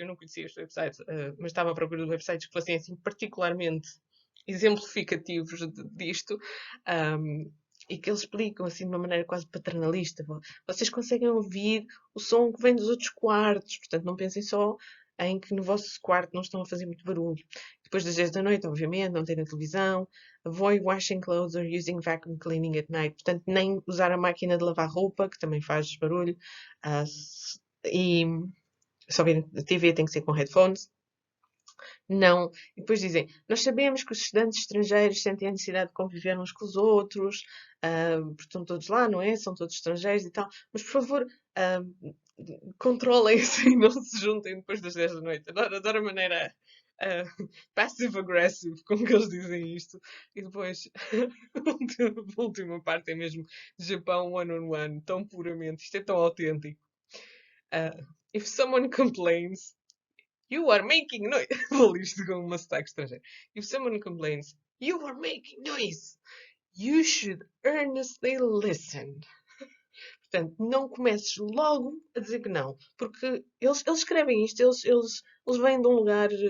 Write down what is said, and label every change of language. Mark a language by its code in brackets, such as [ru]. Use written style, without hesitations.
[pt] Eu não conhecia este website, mas estava à procura de websites que fossem assim particularmente exemplificativos disto. E que eles explicam assim de uma maneira quase paternalista. Vocês conseguem ouvir o som que vem dos outros quartos, portanto não pensem só em que no vosso quarto não estão a fazer muito barulho. Depois das 10 da noite, obviamente, não terem televisão. [en] Avoid washing clothes or using vacuum cleaning at night. [pt] Portanto, nem usar a máquina de lavar roupa, que também faz barulho. E se ouvir a TV tem que ser com headphones. Não. E depois dizem, nós sabemos que os estudantes estrangeiros sentem a necessidade de conviver uns com os outros, porque estão todos lá, não é? São todos estrangeiros e tal. Mas, por favor, controlem-se e não se juntem depois das 10 da noite. Adoro a maneira passive-aggressive com que eles dizem isto. E depois, a última parte é mesmo Japão one-on-one, tão puramente. Isto é tão autêntico. [en] If someone complains, You are making noise. [pt] Vou ler isto com uma sotaque estrangeiro. [en] If someone complains, you are making noise. You should earnestly listen. [pt] Portanto, não comeces logo a dizer que não. Porque eles escrevem isto, eles vêm de um lugar.